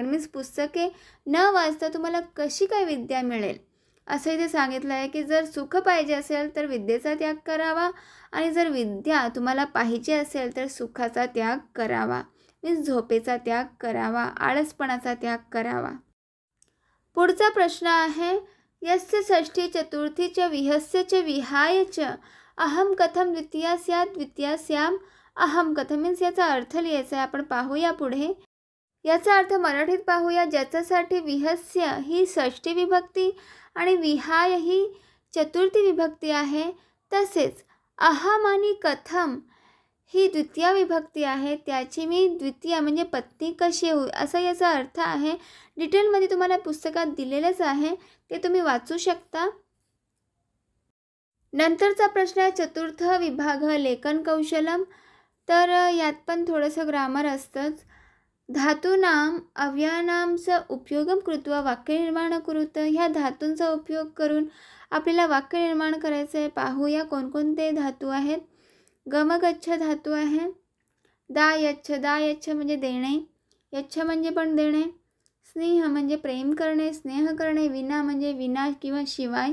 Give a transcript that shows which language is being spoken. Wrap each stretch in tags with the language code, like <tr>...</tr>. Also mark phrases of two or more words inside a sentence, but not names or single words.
<mr>मीन्स पुस्तके न वाचता तुम्हाला कशी काय विद्या मिळेल असं इथे सांगितलं आहे की जर सुख पाहिजे असेल तर विद्येचा त्याग करावा आणि जर विद्या तुम्हाला पाहिजे असेल तर सुखाचा त्याग करावा. मीन्स झोपेचा त्याग करावा, आळसपणाचा त्याग करावा. पुढचा प्रश्न आहे</mr> <sa>यस्य षष्ठी चतुर्थी च विहस्य च विहाय च अहम कथम द्वितीया स्यात् द्वितीया स्याम अहम कथम.</sa> <mr>मीन्स याचा अर्थ लिहायचा आहे. आपण पाहूया पुढे. याचा अर्थ मराठीत पाहूया. ज्याच्यासाठी विहस्य ही षष्ठी विभक्ती आणि विहाय ही चतुर्थी विभक्ती आहे, तसेच अहम आणि कथम ही द्वितीय विभक्ती आहे, त्याची मी द्वितीय म्हणजे पत्नी कशी होईल असा याचा अर्थ आहे. डिटेलमध्ये तुम्हाला पुस्तकात दिलेलंच आहे, ते तुम्ही वाचू शकता. नंतरचा प्रश्न आहे</mr> <sa>चतुर्थ विभाग लेखन कौशलम.</sa> <mr>तर यात पण थोडंसं ग्रामर असतंच.</mr> <sa>धातूनाम अव्ययानांचा उपयोगम कृत्वा वाक्य निर्माण कुरुत.</sa> <mr>ह्या धातूंचा उपयोग करून आपल्याला वाक्य निर्माण करायचं आहे. पाहूया कोणकोणते धातू आहेत. गमगच्छ धातू आहे. दा यच्छ म्हणजे देणे, यच्छ म्हणजे पण देणे. स्नेह म्हणजे प्रेम करणे, स्नेह करणे. विना म्हणजे विना किंवा शिवाय.</mr>